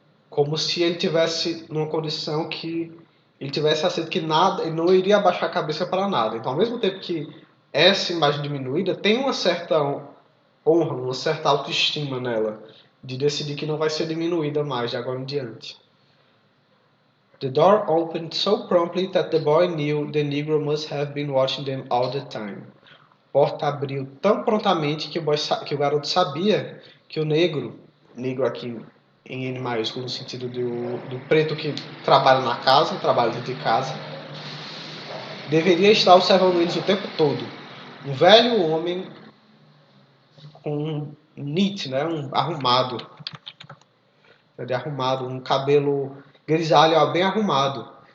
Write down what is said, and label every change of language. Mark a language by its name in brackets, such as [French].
[Portuguese] Como se ele tivesse numa condição que ele tivesse aceito que nada, ele não iria abaixar a cabeça para nada. Então, ao mesmo tempo que essa imagem diminuída tem uma certa honra, uma certa autoestima nela, de decidir que não vai ser diminuída mais de agora em diante. [English] The door opened so promptly that the boy knew the negro must have been watching them all the time. [Portuguese] A porta abriu tão prontamente que o garoto sabia que o negro aqui em N maiúsculo, no sentido do preto que trabalha na casa, trabalha dentro de casa, deveria estar observando eles o tempo todo. Um velho homem com um neat, né, arrumado, um cabelo grisalho bem arrumado,